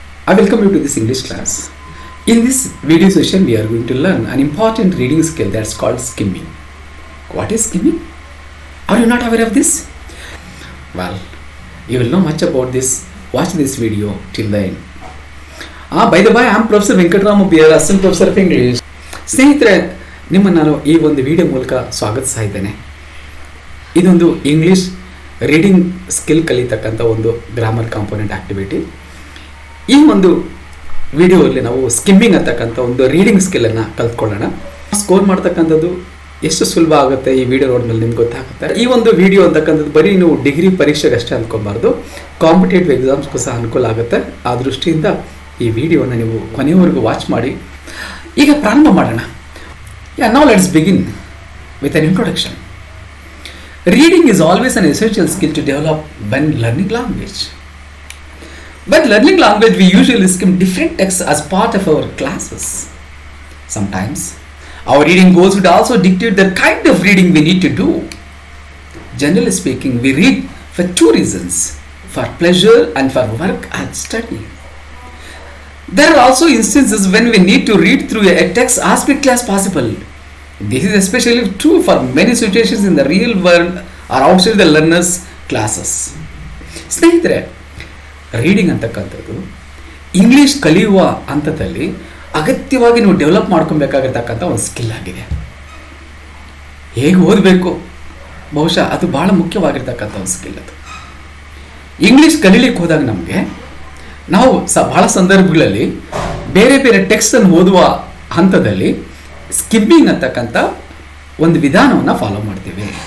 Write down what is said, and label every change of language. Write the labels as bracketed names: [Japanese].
[English] I welcome you to this English class. In this video session, we are going to learn an important reading skill that's called skimming. What is skimming? Are you not aware of this? Well, you will know much about this. Watch this video till the end. By the way, I am Professor Venkatramu P. Assistant Professor of English. [Kannada] ಸ್ನೇಹಿತರೆ, ನಿಮ್ಮನ್ನು ನಾನು ಈ ಒಂದು video ಮೂಲಕ ಸ್ವಾಗತಿಸ್ತಾ ಇದ್ದೇನೆ. ಇದೊಂದು English reading skill ಕಲಿತಕ್ಕಂಥ ಒಂದು grammar component activity. ಈ ಒಂದು ವಿಡಿಯೋದಲ್ಲಿ ನಾವು ಸ್ಕಿಮ್ಮಿಂಗ್ ಅಂತಕ್ಕಂಥ ಒಂದು ರೀಡಿಂಗ್ ಸ್ಕಿಲ್ಲನ್ನು ಕಲ್ತ್ಕೊಳ್ಳೋಣ. ಸ್ಕೋರ್ ಮಾಡ್ತಕ್ಕಂಥದ್ದು ಎಷ್ಟು ಸುಲಭ ಆಗುತ್ತೆ ಈ ವಿಡಿಯೋ ನೋಡಿದ್ಮೇಲೆ ನಿಮ್ಗೆ ಗೊತ್ತಾಗುತ್ತೆ. ಈ ಒಂದು ವಿಡಿಯೋ ಅಂತಕ್ಕಂಥದ್ದು ಬರೀ ನೀವು ಡಿಗ್ರಿ ಪರೀಕ್ಷೆಗೆ ಅಷ್ಟೇ ಅಂದ್ಕೊಬಾರ್ದು, ಕಾಂಪಿಟೇಟಿವ್ ಎಕ್ಸಾಮ್ಸ್ಗೂ ಸಹ ಅನುಕೂಲ ಆಗುತ್ತೆ. ಆ ದೃಷ್ಟಿಯಿಂದ ಈ ವಿಡಿಯೋನ ನೀವು ಕೊನೆಯವರೆಗೂ ವಾಚ್ ಮಾಡಿ. ಈಗ ಪ್ರಾರಂಭ ಮಾಡೋಣ. [English] Now let's begin with an introduction. Reading is always an essential skill to develop when learning language. When learning language, we usually skim different texts as part of our classes. Sometimes, our reading goals would also dictate the kind of reading we need to do. Generally speaking, we read for two reasons: for pleasure and for work and study. There are also instances when we need to read through a text as quickly as possible. This is especially true for many situations in the real world or outside the learners' classes. [Kannada] ಸ್ನೇಹಿತರೆ, reading ಅಂತಕ್ಕಂಥದ್ದು English ಕಲಿಯುವ ಹಂತದಲ್ಲಿ ಅಗತ್ಯವಾಗಿ ನೀವು develop ಮಾಡ್ಕೊಬೇಕಾಗಿರ್ತಕ್ಕಂಥ ಒಂದು skill ಆಗಿದೆ. ಹೇಗೆ ಓದಬೇಕು, ಬಹುಶಃ ಅದು ಬಹಳ ಮುಖ್ಯವಾಗಿರ್ತಕ್ಕಂಥ ಒಂದು ಸ್ಕಿಲ್. ಅದು ಇಂಗ್ಲೀಷ್ ಕಲೀಲಿಕ್ಕೆ ಹೋದಾಗ ನಮಗೆ ನಾವು ಬಹಳ ಸಂದರ್ಭಗಳಲ್ಲಿ ಬೇರೆ ಬೇರೆ ಟೆಕ್ಸ್ಟನ್ನು ಓದುವ ಹಂತದಲ್ಲಿ ಸ್ಕಿಮ್ಮಿಂಗ್ ಅಂತಕ್ಕಂಥ ಒಂದು ವಿಧಾನವನ್ನು ಫಾಲೋ ಮಾಡ್ತೀವಿ.